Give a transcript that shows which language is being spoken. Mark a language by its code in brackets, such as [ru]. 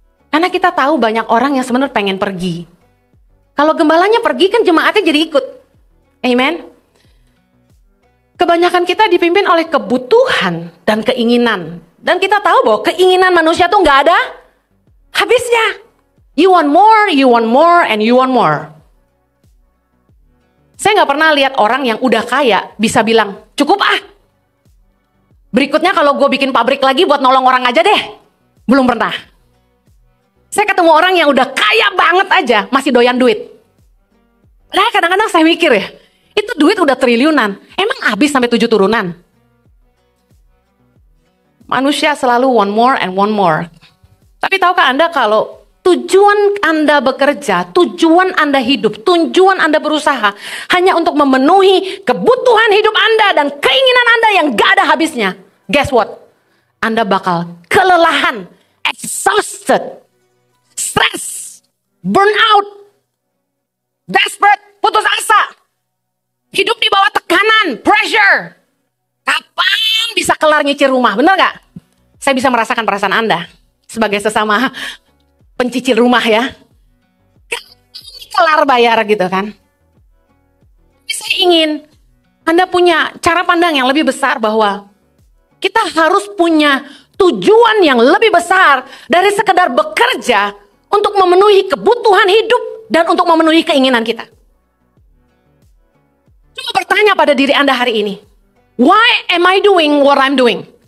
[id] Karena kita tahu banyak orang yang sebenarnya pengen pergi. Kalau gembalanya pergi kan jemaatnya jadi ikut. Amen. Kebanyakan kita dipimpin oleh kebutuhan dan keinginan. Dan kita tahu bahwa keinginan manusia tuh nggak ada habisnya. [en] You want more, and you want more. [id] Saya nggak pernah lihat orang yang udah kaya bisa bilang, cukup ah. Berikutnya kalau gue bikin pabrik lagi buat nolong orang aja deh. Belum pernah. Saya ketemu orang yang udah kaya banget aja, masih doyan duit. Nah kadang-kadang saya mikir ya, itu duit udah triliunan. Emang habis sampai 7 turunan? Manusia selalu [en] want more and want more. [id] Tapi tahukah Anda kalau tujuan Anda bekerja, tujuan Anda hidup, tujuan Anda berusaha hanya untuk memenuhi kebutuhan hidup Anda dan keinginan Anda yang gak ada habisnya. [en] Guess what? [id] Anda bakal kelelahan, exhausted, stres, burn out, desperate, putus asa, hidup di bawah tekanan, pressure. Kapan bisa kelar nyicil rumah? Bener gak? Saya bisa merasakan perasaan Anda sebagai sesama pencicil rumah ya. Kapan kelar bayar gitu kan? Tapi saya ingin Anda punya cara pandang yang lebih besar bahwa kita harus punya tujuan yang lebih besar dari sekedar bekerja untuk memenuhi kebutuhan hidup dan untuk memenuhi keinginan kita. Coba bertanya pada diri Anda hari ini. [en] Why am I doing what I'm doing?